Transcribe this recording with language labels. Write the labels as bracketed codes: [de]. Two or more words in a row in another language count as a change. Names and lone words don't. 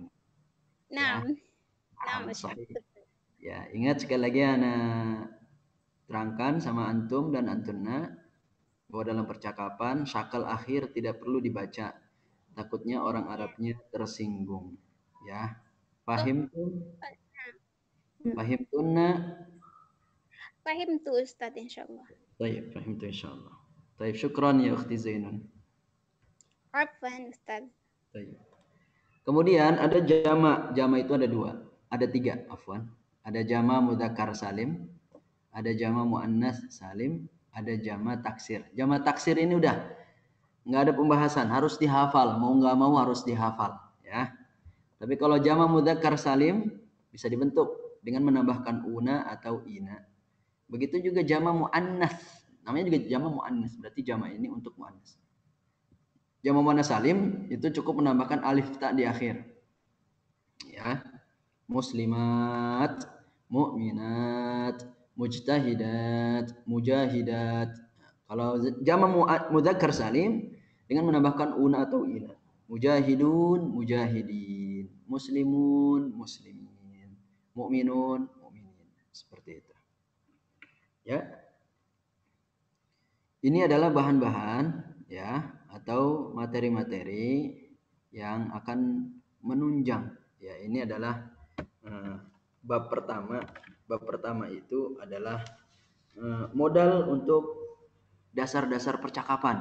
[id] Nah, ya, ingat sekali lagi anak terangkan sama antum dan antunna bahwa dalam percakapan syakal akhir tidak perlu dibaca. Takutnya orang Arabnya tersinggung. Ya, [ar] فهمتم؟ فهمتن? فهمتم أستاذ إن شاء الله. Baik, فهمتم إن شاء الله. Baik, شكرا يا أختي زينون. عفوا أستاذ. [id] Baik. Kemudian ada jama. Jama itu ada dua. Ada tiga, afwan. Ada [ar] جمع مذكر سالم, [id] ada [ar] جمع مؤنث سالم, [id] ada [ar] جمع تكسير. جمع تكسير [id] ini udah nggak ada pembahasan, harus dihafal. Mau nggak mau harus dihafal, ya. Tapi kalau [ar] جمع مذكر سالم [id] bisa dibentuk dengan menambahkan una atau ina. Begitu juga [ar] جمع مؤنث. [id] Namanya juga [ar] جمع مؤنث, [id] berarti jama ini untuk muannas. [ar] جمع مؤنث سالم [id] itu cukup menambahkan alif ta di akhir. Ya. [ar] مسلمات، مؤمنات، مجتهدات، مجاهدات. [id] Kalau [ar] جمع مذكر سالم [id] dengan menambahkan una atau ina. [ar] مجاهدون، مجاهدين، مسلمون، مسلمين، مؤمنون، مؤمنين. [id] Seperti itu. Ya. Ini adalah bahan-bahan ya atau materi-materi yang akan menunjang. Ya, ini adalah bab pertama. Bab pertama itu adalah modal untuk dasar-dasar percakapan.